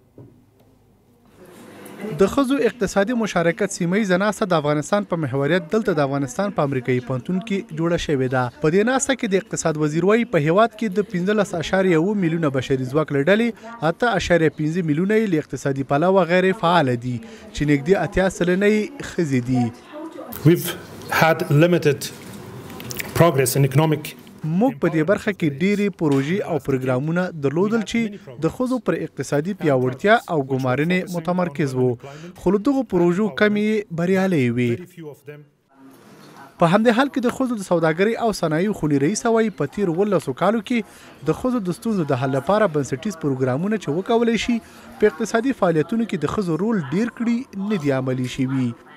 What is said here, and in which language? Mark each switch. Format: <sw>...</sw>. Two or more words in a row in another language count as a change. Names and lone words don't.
<ps>د ښځو اقتصادي مشارکت سیمهیزه ناسته د افغانستان په محوریت دلته د افغانستان په امریکایي پوهنتون کې جوړه شوې ده. په دې ناسته کې د اقتصاد وزیر وایي په هیواد کې د 15.7 میلیونه بشري ځواک له ډلې 8.5 میلیونه یې له اقتصادي پلوه غیر فعاله دي چې نږدې 80 سلنه یې ښځې دي.</ps> <en>We've had limited progress in economic</en> <ps>موږ په دې برخه کې ډېرې پروژې او پروګرامونه درلودل چې د ښځو پر اقتصادي پیاوړتیا او ګمارنې متمرکز وو، خو له دغو پروژو کمې بریالۍ وې. په همدې حال کې د ښځو د سوداګرۍ او صنایعو خونې رئیسه وایي په تېرو 12 کالو کې د ښځو د ستونزو د حل لپاره بنسټیز پروګرامونه چې وکولی شي په اقتصادي فعالیتونو کې د ښځو رول ډېر کړي نه دي عملي شوي.</ps>